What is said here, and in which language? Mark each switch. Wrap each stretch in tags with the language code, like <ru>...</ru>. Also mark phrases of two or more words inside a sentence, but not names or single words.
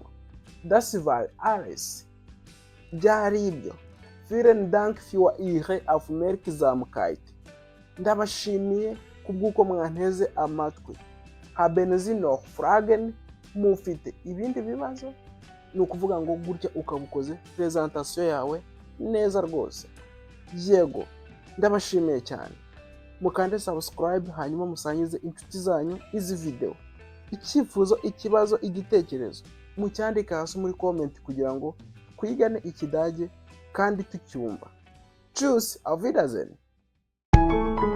<de>Das war alles.</de> <rw>Byari ibyo.</rw> <de>Vielen Dank für Ihre Aufmerksamkeit.</de> <rw>Ndabashimiye kubw'uko mwanteze amatwi.</rw> <de>Haben Sie noch Fragen?</de> <rw>Mufite ibindi bibazo? Ni ukuvuga ngo gutya ukabukoze presentation yawe neza rwose. Yego, ndabashimiye cyane. Mukande subscribe, hanyuma musangize inshuti zanyu izi video. Icyifuzo, ikibazo, igitekerezo mucyandike hasi muri comment kugira ngo twigane Ikidage kandi tucyumva.</rw> <de>Tschüss, auf Wiedersehen.</de>